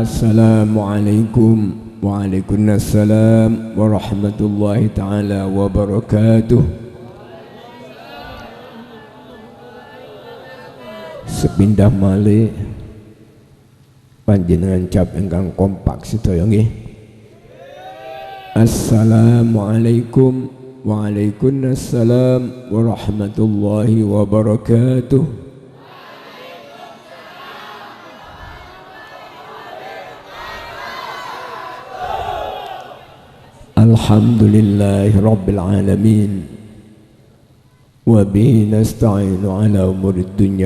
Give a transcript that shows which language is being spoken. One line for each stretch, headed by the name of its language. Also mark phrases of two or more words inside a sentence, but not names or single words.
Arabic: السلام عليكم وعليكم السلام ورحمة الله تعالى وبركاته.
Javanese: Sepindah malih panjenengan cap ingkang kompak sedaya nggih.
Arabic: السلام عليكم وعليكم السلام ورحمة الله وبركاته. الحمد لله رب العالمين وبه نستعين على أمور الدنيا